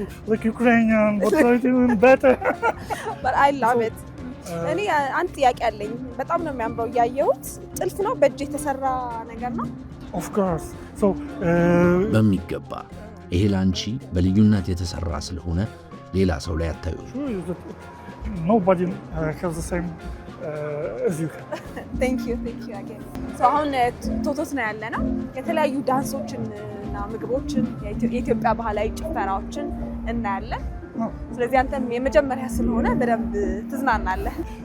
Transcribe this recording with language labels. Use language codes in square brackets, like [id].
[en] like Ukrainian, but even better. But I love it. [am] እኔ አንድ ጥያቄ አለኝ። በጣም ነው የሚያምረው ያየሁት። ጥልፍ ነው በእጅ የተሰራ ነገር ነው? [en] Of course. So [am] በሚገባ ይሄ ላንቺ በልዩነት የተሰራ ስለሆነ ሌላ ሰው ላይ አታዩ። [en] nobody has the same as you can. Thank you again. [am] So አሁን ቶቶት ነው ያለ ነው። የተለያዩ ዳንሶችን እና ምግቦችን የኢትዮጵያ ባህላዊ ጭፈራዎችን እናያለን። ስለዚህ አንተም የመጀመሪያ ስለሆነ በደንብ ትዝናናለህ።